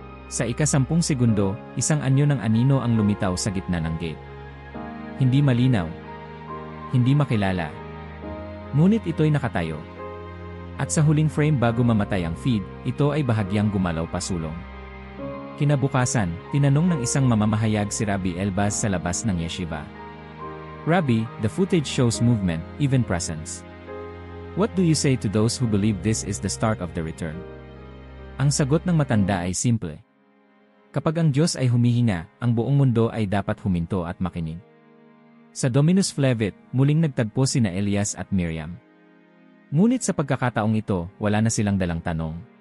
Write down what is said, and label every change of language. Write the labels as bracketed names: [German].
[Filipino] Sa ika-10 segundo, isang anyo ng anino ang lumitaw sa gitna ng gate. Hindi malinaw. Hindi makilala. Ngunit ito'y nakatayo. At sa huling frame bago mamatay ang feed, ito ay bahagyang gumalaw pasulong. Kinabukasan, tinanong ng isang mamamahayag si Rabbi Elbaz sa labas ng yeshiva. [English] "Rabbi, the footage shows movement, even presence. What do you say to those who believe this is the start of the return?" [Filipino] Ang sagot ng matanda ay simple. Kapag ang Diyos ay humihinga, ang buong mundo ay dapat huminto at makinig. Sa Dominus Flevit, muling nagtagpo sina Elias at Miriam. Ngunit sa pagkakataong ito, wala na silang dalang tanong.